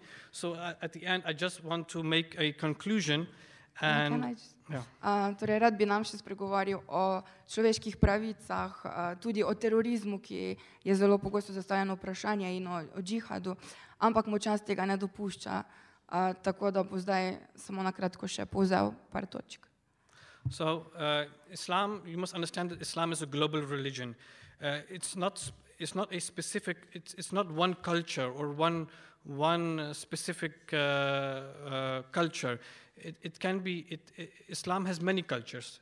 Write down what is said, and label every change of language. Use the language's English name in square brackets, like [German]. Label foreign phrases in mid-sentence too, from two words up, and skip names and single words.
[English] So at the end, I just want to make a conclusion. [Slovenian] Torej, rad bi nam še spregovoril o človeških pravicah, tudi o terorizmu, ki je zelo pogosto zastavljeno vprašanje, in o džihadu, ampak mu čas tega ne dopušča, tako da bo zdaj samo na kratko še povzel par točk. [English] So Islam, you must understand that Islam is a global religion. It's not a specific, it's not one culture or one specific culture. It can be, Islam has many cultures.